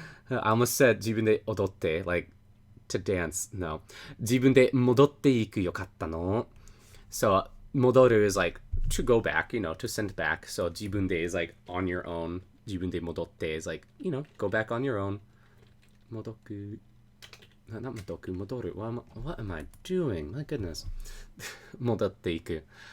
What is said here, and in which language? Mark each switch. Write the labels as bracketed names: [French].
[English] I almost said [Japanese] 自分で踊って, [English] like, to dance. No. [Japanese] 自分で戻っていくよかったの. [English] So, 戻る is like to go back, you know, to send back. So, 自分で is like on your own. [Japanese] 自分で戻って [English] is like, you know, go back on your own. 戻く.Not 戻く, 戻る.What am I doing? My goodness. [Japanese] 戻っていく.